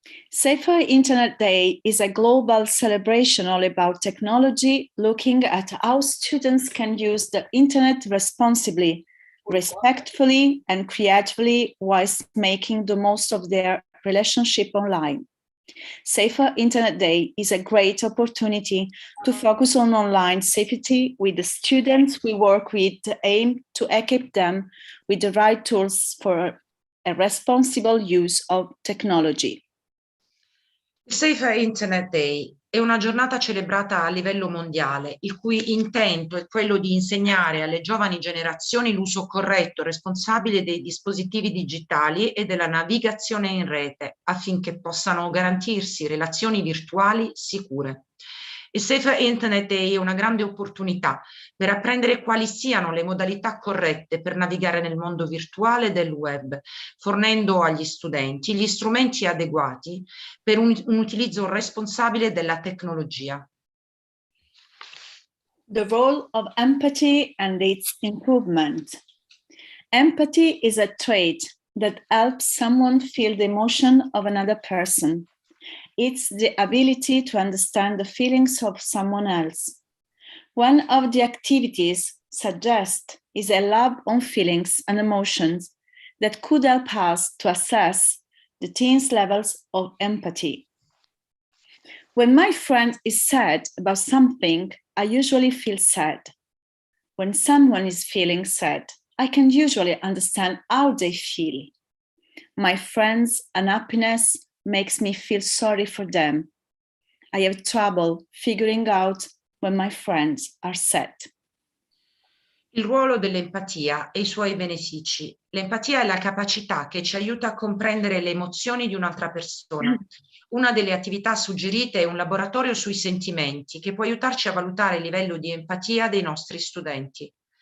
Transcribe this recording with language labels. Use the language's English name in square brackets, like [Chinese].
[English] Safer Internet Day is a global celebration all about technology, looking at how students can use the internet responsibly, respectfully, and creatively whilst making the most of their relationship online. Safer Internet Day is a great opportunity to focus on online safety with the students we work with, to aim to equip them with the right tools for a responsible use of technology. [Italian] Il Safer Internet Day è una giornata celebrata a livello mondiale, il cui intento è quello di insegnare alle giovani generazioni l'uso corretto e responsabile dei dispositivi digitali e della navigazione in rete, affinché possano garantirsi relazioni virtuali sicure. Il Safer Internet Day è una grande opportunità per apprendere quali siano le modalità corrette per navigare nel mondo virtuale del web, fornendo agli studenti gli strumenti adeguati per un utilizzo responsabile della tecnologia. [English] The role of empathy and its improvement. Empathy is a trait that helps someone feel the emotion of another person. It's the ability to understand the feelings of someone else. One of the activities suggested is a lab on feelings and emotions that could help us to assess the teens' levels of empathy. When my friend is sad about something, I usually feel sad. When someone is feeling sad, I can usually understand how they feel. My friends' unhappiness makes me feel sorry for them. I have trouble figuring out when my friends are sad. [Italian] Il ruolo dell'empatia e i suoi benefici. L'empatia è la capacità che ci aiuta a comprendere le emozioni di un'altra persona. Una delle attività suggerite è un laboratorio sui sentimenti che può aiutarci a valutare il livello di empatia dei nostri studenti.